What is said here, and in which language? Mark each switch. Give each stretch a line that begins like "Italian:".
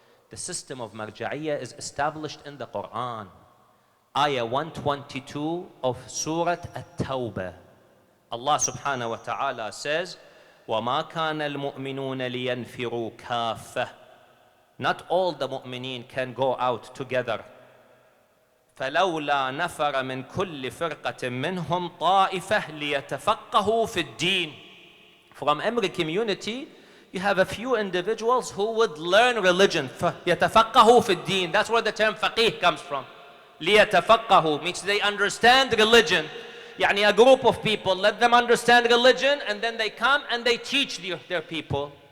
English: The system of marja'iyya is established in the Quran. Ayah 122 of Surah At-Tawbah. Allah subhanahu wa ta'ala says,
Arabic: وَمَا كَانَ الْمُؤْمِنُونَ لِيَنْفِرُوا كَافَّةً.
English: Not all the mu'mineen can go out together.
Arabic: فلولا نفر من كل فرقة منهم طائفة ليتفقهوا في الدين.
English: From every community, you have a few individuals who would learn religion.
Arabic: يتفقهوا في الدين.
English: That's where the term faqih comes from. ليتفقهوا means they understand religion. يعني a group of people, let them understand religion, and then they come and they teach their people.